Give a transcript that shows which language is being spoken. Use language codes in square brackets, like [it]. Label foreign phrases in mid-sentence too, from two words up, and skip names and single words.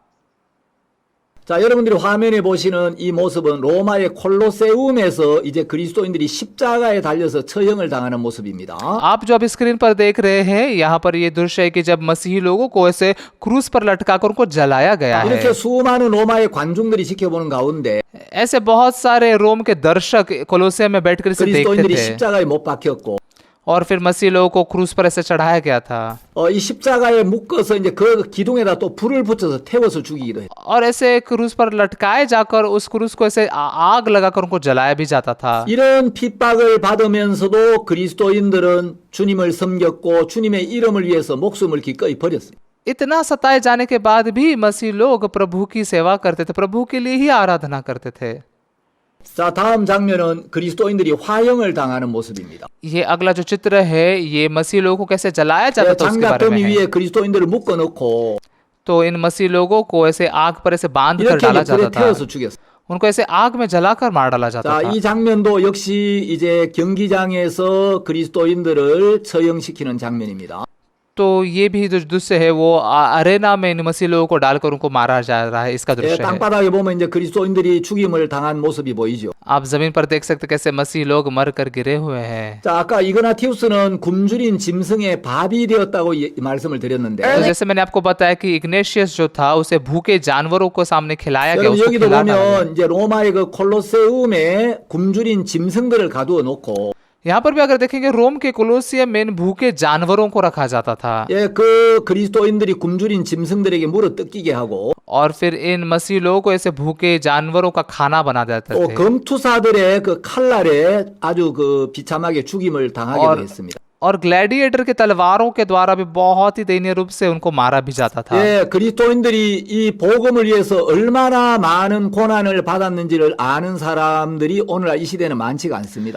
[ko] 자, 여러분들이 화면에 보시는 이 모습은 로마의 콜로세움에서 이제 그리스도인들이 십자가에 달려서 처형을 당하는 모습입니다. [hi] आप जो अभी स्क्रीन पर देख रहे हैं यहाँ पर ये दृश्य है कि जब मसीही लोगों को ऐसे क्रूस पर लटकाकर उनको जलाया गया है। [ko] 이렇게 수많은 로마의 관중들이 지켜보는 가운데 [hi] ऐसे बहुत सारे रोम के दर्शक कोलोसियम में बैठकर इसे देखते [ko] 그리스도인들이 [hi] थे [ko] 십자가에 못 박혔고 [hi] और फिर मसीह लोगों को क्रूस पर ऐसे चढ़ाया गया था [ko] 이 십자가에 묶어서 이제 그 기둥에다 또 불을 붙여서 태워서 죽이기도 해요. [hi] और ऐसे क्रूस पर लटकाए जाकर उस क्रूस को ऐसे आग लगाकर उनको जलाया भी जाता था। [ko] 이런 핍박을 받으면서도 그리스도인들은 주님을 섬겼고 주님의 이름을 위해서 목숨을 기꺼이 버렸어요. [hi] इतना सताए जाने के बाद भी मसीह लोग प्रभु की सेवा करते थे, प्रभु के लिए ही आराधना करते थे। [ko] 자, 다음 장면은 그리스도인들이 화형을 당하는 모습입니다. [hi] ये अगला जो चित्र है ये मसीह लोगों को कैसे जलाया जाता था उसके बारे में [ko] 장갑더미 [hi] है। [ko] 위에 그리스도인들을 묶어놓고 [hi] तो इन मसीह लोगों को ऐसे आग पर ऐसे बांध कर [ko] 이렇게 [hi] डाला [ko] 이제 불에 [hi] जाता था, [ko] 태워서 죽였어요. [hi] उनको ऐसे आग में जलाकर मार डाला जाता [ko] 자, [hi] था। [ko] 이 장면도 역시 이제 경기장에서 그리스도인들을 처형시키는 장면입니다. [hi] तो ये भी जो दृश्य है वो अरेना में इन मसीह लोगों को डालकर उनको मारा जा रहा है, इसका [ko] 예, [hi] दृश्य है। [ko] 땅바닥에 보면 이제 그리스도인들이 죽임을 당한 모습이 보이죠. [hi] आप जमीन पर देख सकते कैसे मसीह लोग मर कर गिरे हुए हैं। [ko] 자, 아까 이그나티우스는 굶주린 짐승의 밥이 되었다고 말씀을 드렸는데 [hi] तो जैसे मैंने आपको बताया कि इग्नेशियस जो था उसे भूखे जानवरों को सामने खिलाया गया, [ko] 여러분 [hi] उसको [ko] 여기도 [hi] खिला डाला गया। [ko] 보면 이제 로마의 그 콜로세움에 굶주린 짐승들을 가두어 놓고 [hi] यहाँ पर भी अगर देखेंगे रोम के कोलोसियम में इन भूखे जानवरों को रखा जाता था [ko] 예, 그 그리스도인들이 굶주린 짐승들에게 물어 뜯기게 하고 [hi] और फिर इन मसीह लोगों को ऐसे भूखे जानवरों का खाना बना देते [ko] 또 [hi] थे [ko] 검투사들의 그 칼날에 아주 그 비참하게 죽임을 당하기도 했습니다. [hi] और ग्लैडिएटर के तलवारों के द्वारा भी बहुत ही दयनीय रूप से उनको मारा भी जाता था। [ko] 예, 그리스도인들이 이 복음을 위해서 얼마나 많은 고난을 받았는지를 아는 사람들이 오늘날 이 시대는 많지가 않습니다.